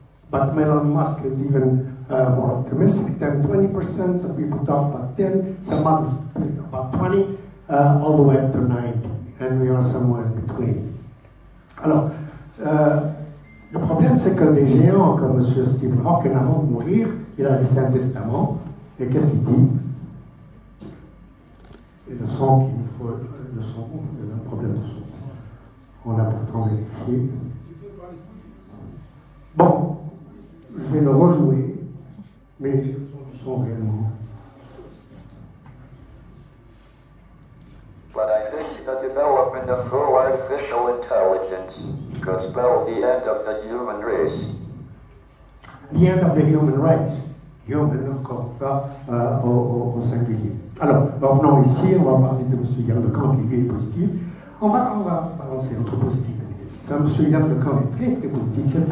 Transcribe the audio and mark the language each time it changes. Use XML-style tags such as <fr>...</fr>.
<en>But Elon Musk is even more optimistic, 10-20%, some people talk about 10, some others think about 20, all the way up to 90, and we are somewhere in between.</en> <fr>Alors, le problème, c'est que des géants comme M. Stephen Hawking, avant de mourir, il a laissé un testament, et qu'est-ce qu'il dit? Et le son qu'il nous faut, le son, il y a un problème de son. On a pourtant vérifié. Bon, je vais le rejouer, mais j'ai besoin du son réellement.</fr> <en>But I think the development of full artificial intelligence could spell the end of the human race. The end of the human race.</en> <fr>Human, encore ça, au singulier. Alors, revenons ici, on va parler de M. Yann Lecan, qui lui est positif. On va balancer entre positif et négatif. Enfin, M. Yann Lecan est très très positif.</fr>